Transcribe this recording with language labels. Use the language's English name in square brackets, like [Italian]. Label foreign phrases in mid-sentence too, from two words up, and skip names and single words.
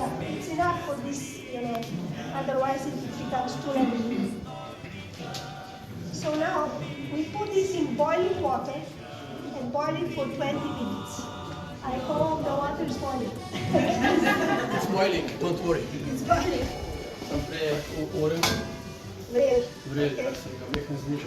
[English] Yeah, it's enough for this, otherwise it becomes too lemon. water and boil it for 20 minutes. I hope the water is boiling. It's boiling, don't worry. It's boiling. [Slovenian] Sam prej oren, Vrel. vrel, Okay. sem ga mehko znižal.